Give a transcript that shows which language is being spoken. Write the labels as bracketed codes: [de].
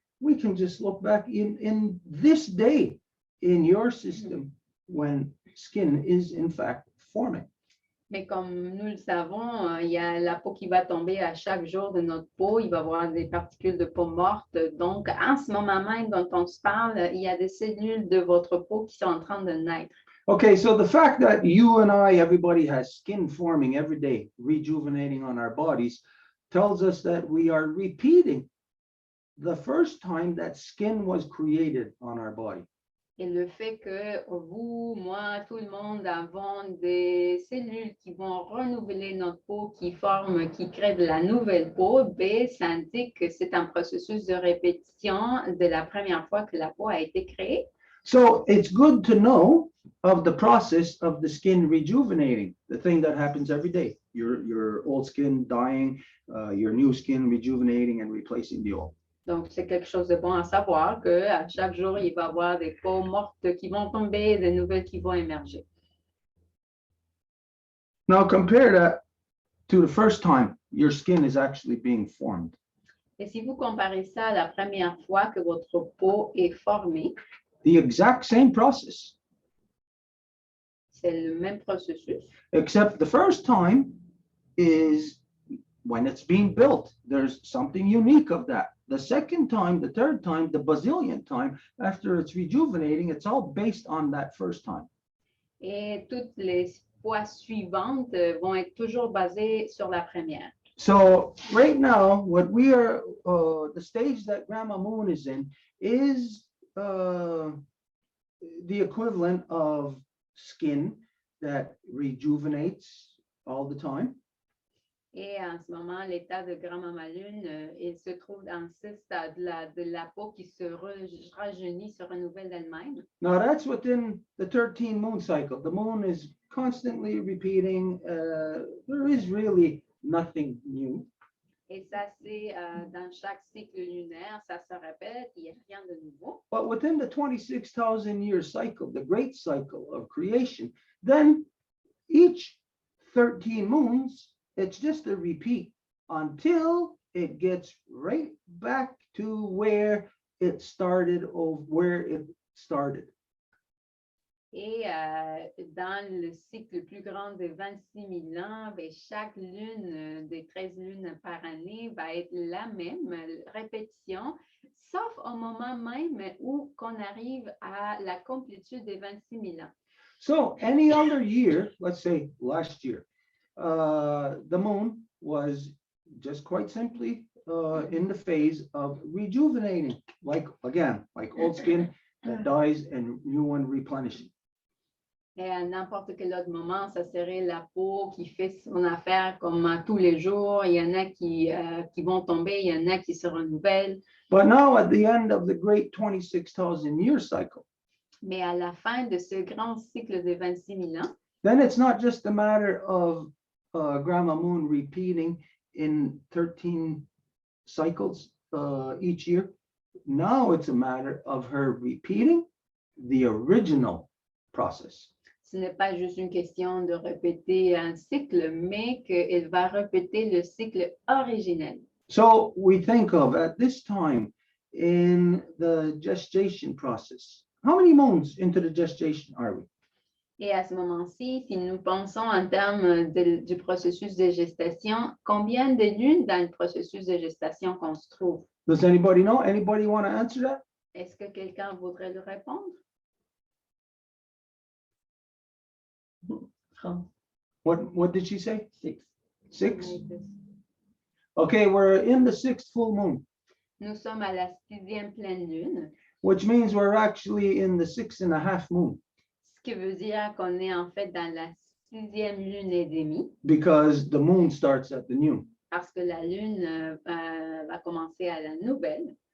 [en] We can just look back in this day in your system when skin is in fact forming. [fr] Mais comme nous le savons, il y a la peau qui va tomber à chaque jour de notre peau. Il va y avoir des particules de peau morte. Donc, en ce moment même dont on se parle, il y a des cellules de votre peau qui sont en train de naître. [en] Okay, so the fact that you and I, everybody has skin forming every day, rejuvenating on our bodies, tells us that we are repeating the first time that skin was created on our body. [fr] Et le fait que vous, moi, tout le monde avons des cellules qui vont renouveler notre peau, qui forment, qui créent de la nouvelle peau, ben, ça indique que c'est un processus de répétition de la première fois que la peau a été créée. [en] So it's good to know of the process of the skin rejuvenating, the thing that happens every day. Your old skin dying, your new skin rejuvenating and replacing the old. [fr] Donc, c'est quelque chose de bon à savoir qu'à chaque jour, il va y avoir des peaux mortes qui vont tomber, de nouvelles qui vont émerger. [en] Now compare that to the first time your skin is actually being formed. [fr] Et si vous comparez ça à la première fois que votre peau est formée, [en] The exact same process, [fr] c'est le même processus, [en] except the first time is when it's being built. There's something unique of that. The second time, the third time, the bazillionth time, after it's rejuvenating, it's all based on that first time. [fr] et toutes les fois suivantes vont être toujours basées sur la première. [en] So right now, what we are, the stage that Grandma Moon is in is the equivalent of skin that rejuvenates all the time. [fr] Et en ce moment, l'état de Grand-Maman Lune, il se trouve dans ce stade-là de la peau qui se rajeunit, se renouvelle d'elle-même. [en] Now that's within the 13 moon cycle. The moon is constantly repeating. There is really nothing new. [fr] Et ça, c'est dans chaque cycle lunaire, ça se répète, il n'y a rien de nouveau. [en] But within the 26,000 year cycle, the great cycle of creation, then each 13 moons, it's just a repeat until it gets right back to where it started or where it started. [fr] Et dans le cycle plus grand de 26 000 ans, ben, chaque lune des 13 lunes par année va être la même répétition, sauf au moment même où qu'on arrive à la complétude des 26 000 ans. [en] So any other year, let's say last year, the moon was just quite simply in the phase of rejuvenating, like old skin that dies and new one replenishing. [fr] Et à n'importe quel autre moment, ça serait la peau qui fait son affaire comme tous les jours. Il y en a qui vont tomber, il y en a qui se renouvellent. [en] But now at the end of the great 26,000 year cycle, [fr] Mais à la fin de ce grand cycle de 26 000 ans, [en] then it's not just a matter of Grandma Moon repeating in 13 cycles each year. Now it's a matter of her repeating the original process. [fr] ce n'est pas juste une question de répéter un cycle, mais qu'elle va répéter le cycle originel. [en] So we think of at this time in the gestation process. How many moons into the gestation are we? [fr] Et à ce moment-ci, si nous pensons en termes du processus de gestation, combien de lunes dans le processus de gestation qu'on se trouve? [en] Does anybody know? Anybody want to answer that? [fr] Est-ce que quelqu'un voudrait le répondre? [en] What did she say? 6. 6? Okay, we're in the 6th full moon, [fr] Nous sommes à la 6e pleine lune, [en] which means we're actually in the 6.5 moon [fr] ce qui veut dire qu'on est en fait dans la 6e lune et demie, [en] because the moon starts at the new. [fr] parce que la lune va commencer à la nouvelle.